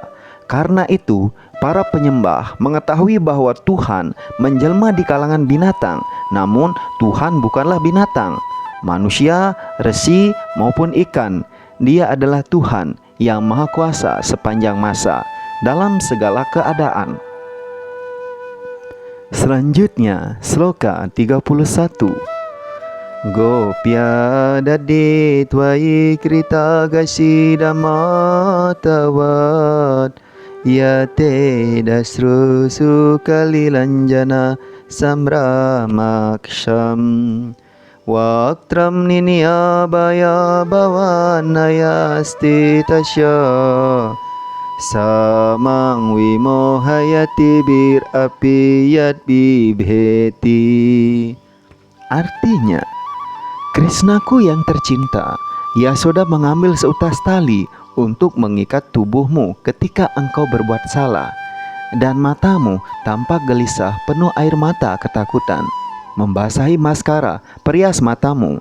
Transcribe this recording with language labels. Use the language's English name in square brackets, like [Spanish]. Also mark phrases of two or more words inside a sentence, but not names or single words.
[Indonesian] Karena itu, para penyembah mengetahui bahwa Tuhan menjelma di kalangan binatang, namun Tuhan bukanlah binatang, manusia, resi, maupun ikan. Dia adalah Tuhan yang Maha Kuasa sepanjang masa dalam segala keadaan. Selanjutnya, sloka 31. [Sanskrit] Gopya dade tvai krita gasidamatavat yate dasru sukalilanjana samramaksham waktram niniyabaya bhavanayasti tasya samang wimohayati bir api yad bibheti. [Indonesian] Artinya, Krishnaku yang tercinta, Yasoda mengambil seutas tali untuk mengikat tubuhmu ketika engkau berbuat salah, dan matamu tampak gelisah penuh air mata ketakutan, membasahi maskara perias matamu.